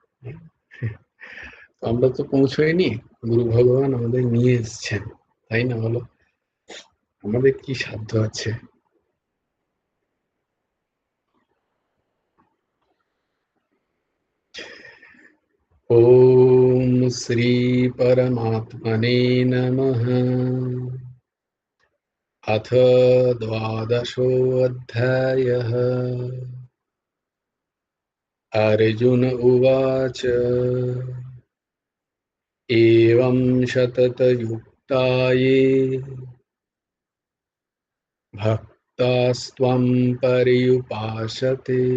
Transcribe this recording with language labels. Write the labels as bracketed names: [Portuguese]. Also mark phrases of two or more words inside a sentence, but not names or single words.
[Bangla] আমরা তো পৌঁছইনি, গুরু ভগবান আমাদের নিয়ে এসছেন, তাই না? বলো, আমাদের কি সাধ্য আছে? [Sanskrit] ওম শ্রী পরমাত্মনে নমঃ। अथ द्वादशोऽध्यायः। अर्जुन उवाच एवं शततयुक्ता ये भक्तास्त्वं पर्युपासते